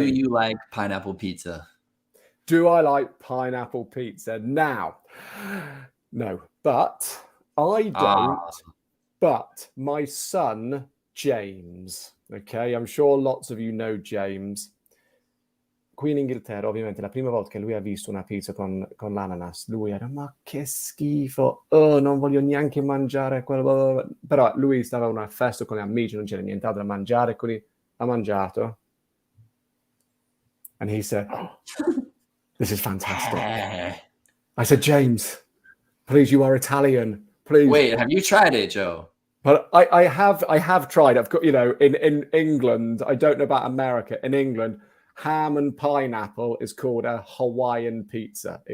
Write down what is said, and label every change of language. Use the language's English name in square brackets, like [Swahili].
[English] Do you like pineapple pizza? Do I like pineapple pizza? Now, no, but I don't. But my son, James, okay, I'm sure lots of you know James. [Italian] Qui in Inghilterra, ovviamente, la prima volta che lui ha visto una pizza con l'ananas, lui era, ma che schifo, non voglio neanche mangiare quello. Però lui stava a una festa con gli amici, non c'era nient'altro da mangiare, quindi ha mangiato. [English] And he said, this is fantastic. I said, James, please, you are Italian. Please. Wait, have you tried it, Joe? But I have tried. I've got, in England, I don't know about America. In England, ham and pineapple is called a Hawaiian pizza.